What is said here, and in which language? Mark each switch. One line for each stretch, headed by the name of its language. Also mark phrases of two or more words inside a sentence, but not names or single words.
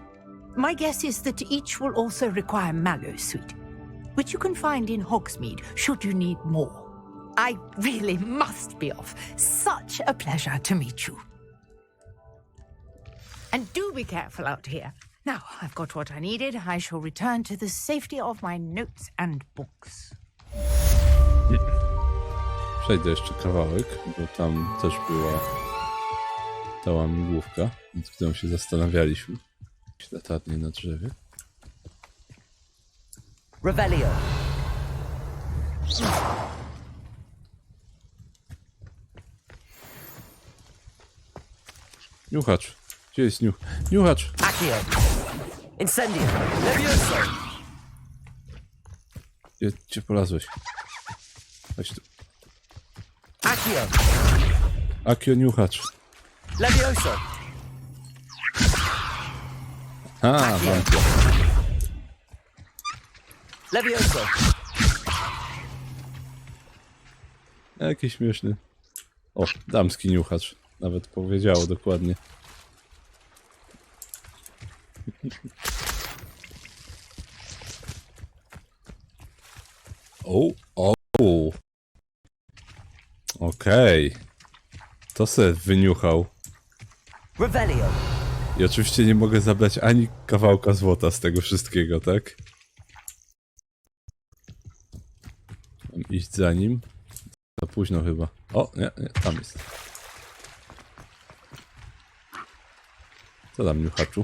English: My guess is that each will also require mallow sweet, which you can find in Hogsmeade should you need more. I really must be off. Such a pleasure to meet you. And do be careful out here. Now I've got what I needed. I shall return to the safety of my notes and books.
Polish: Przejdę jeszcze kawałek, bo tam też była ta łamigłówka, nad którą się zastanawialiśmy. Latarnie na drzewie. Revelio. Niuchacz. Gdzie jest niuchacz? Accio. Incendio. Levioso. Gdzie polazłeś? Chodź tu. Accio. Akio niuchacz. Levioso. Mam to. Levioso. Jaki śmieszny. O, damski niuchacz. Nawet powiedziało dokładnie. O. Okej. To se wyniuchał. Revelio. I oczywiście nie mogę zabrać ani kawałka złota z tego wszystkiego, tak? Mam iść za nim. Za późno chyba. O, nie, tam jest. Co tam, niuchaczu?